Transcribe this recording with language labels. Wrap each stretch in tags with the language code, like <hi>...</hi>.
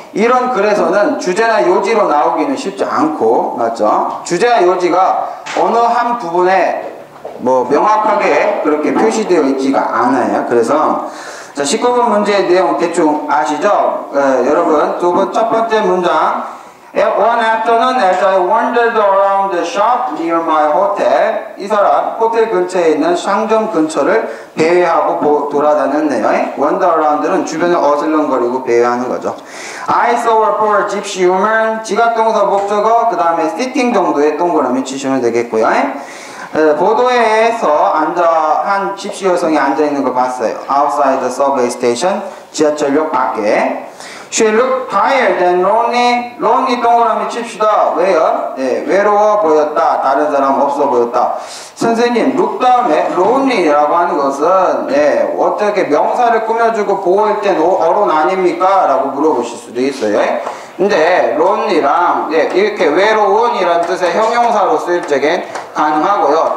<ko>이런 글에서는 주제나 요지로 나오기는 쉽지 않고 맞죠? 주제나 요지가 어느 한 부분에 뭐 명확하게 그렇게 표시되어 있지가 않아요. 그래서 자 19번 문제의 내용 대충 아시죠? 여러분 첫 번째 문장</ko> <en>One afternoon, as I wandered around the shop near my hotel,</en> <ko>이 사람 호텔 근처에 있는 상점 근처를 배회하고 돌아다녔네요.</ko> <en>Wander around</en> <ko>는 주변을 어슬렁거리고 배회하는 거죠.</ko> <en>I saw a poor gypsy woman,</en> <ko>지각동사 목적어, 그 다음에 sitting 정도의 동그라미 치시면 되겠고요. 보도에서 한 집시 여성이 앉아있는 걸 봤어요.</ko> <en>Outside the subway station,</en> <ko>지하철역 밖에.</ko> <en>She looked tired and lonely.</en> <ko>lonely 동그라미 칩시다. 왜요? 네, 외로워 보였다. 다른 사람 없어 보였다. 선생님, look 다음에 lonely라고 하는 것은 네, 어떻게 명사를 꾸며주고 보호할 땐 어론 아닙니까? 라고 물어보실 수도 있어요. 근데 lonely랑 예, 이렇게 외로운이라는 뜻의 형용사로 쓰일 적엔 가능하고요.</ko>